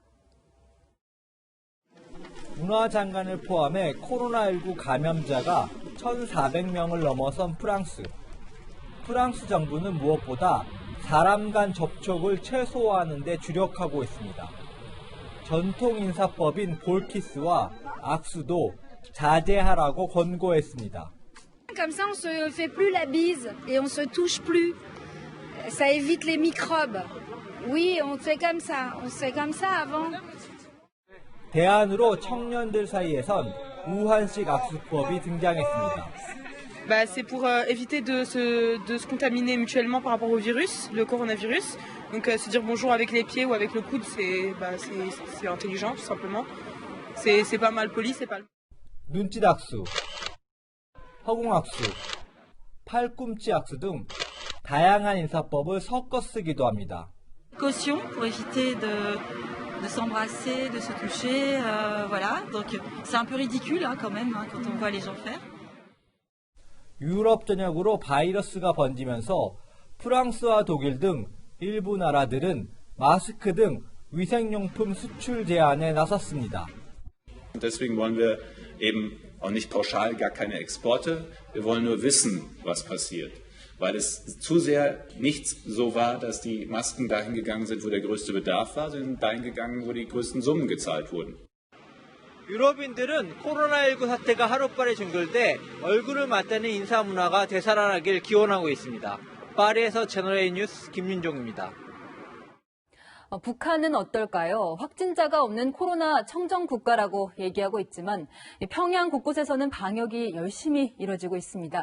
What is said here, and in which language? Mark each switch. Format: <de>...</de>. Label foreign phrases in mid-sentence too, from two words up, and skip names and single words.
<ko>문화장관을 포함해 코로나19 감염자가 1,400명을 넘어선 프랑스. 프랑스 정부는 무엇보다 사람 간 접촉을 최소화하는 데 주력하고 있습니다. 전통 인사법인 볼키스와 악수도 자제하라고 권고했습니다.</ko> <fr>Comme ça, on se fait plus la bise et on se touche plus. Ça évite les microbes. Oui, on fait comme ça. On se fait comme ça avant.</fr> <ko>대안으로 청년들 사이에선 우한식 악수법이 등장했습니다.</ko> <fr>C'est pour éviter de se contaminer mutuellement par rapport au virus, le coronavirus. Donc se dire bonjour avec les pieds ou avec le coude, c'est intelligent tout simplement. C'est pas mal poli, c'est pas.</fr> <ko>눈짓 악수, 허공 악수, 팔꿈치 악수 등 다양한 인사법을 섞어 쓰기도 합니다.</ko> <fr>Caution pour éviter de s'embrasser, de se toucher, voilà. Donc c'est un peu ridicule quand même quand on voit les gens faire.</fr> <ko>유럽 전역으로 바이러스가 번지면서 프랑스와 독일 등 일부 나라들은 마스크 등 위생용품 수출 제한에 나섰습니다.</ko> <de>Deswegen wollen wir eben auch nicht pauschal gar keine Exporte. Wir wollen nur wissen, was passiert. Weil es zu sehr nicht so war, dass die Masken dahin gegangen sind, wo der größte Bedarf war, sondern dahin gegangen, wo die größten Summen gezahlt wurden.</de> <ko>유럽인들은 코로나19 사태가 하루빨리 종결돼 얼굴을 맞대는 인사 문화가 되살아나길 기원하고 있습니다. 파리에서 채널A 뉴스 김윤종입니다. 북한은 어떨까요? 확진자가 없는 코로나 청정 국가라고 얘기하고 있지만 평양 곳곳에서는 방역이 열심히 이뤄지고 있습니다.</ko>